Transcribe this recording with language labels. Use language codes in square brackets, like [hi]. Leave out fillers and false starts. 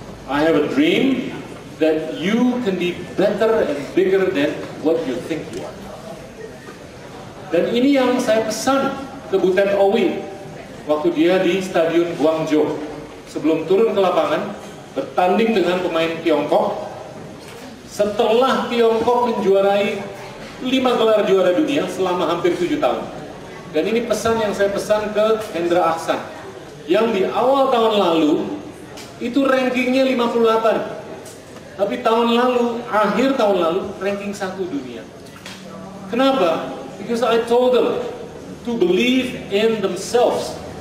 [en] I have a dream that you can be better and bigger than what you think you are. [id] Dan ini yang saya pesan ke Butet Owi waktu dia di Stadion Guangzhou sebelum turun ke lapangan bertanding dengan pemain Tiongkok. Setelah Tiongkok menjuarai 5 gelar juara dunia selama hampir 7 tahun. Dan ini pesan yang saya pesan ke Hendra Aksan, yang di awal tahun lalu itu rankingnya 58, tapi tahun lalu, akhir tahun lalu ranking 1 dunia. Kenapa? [en] Because I told them to believe in themselves.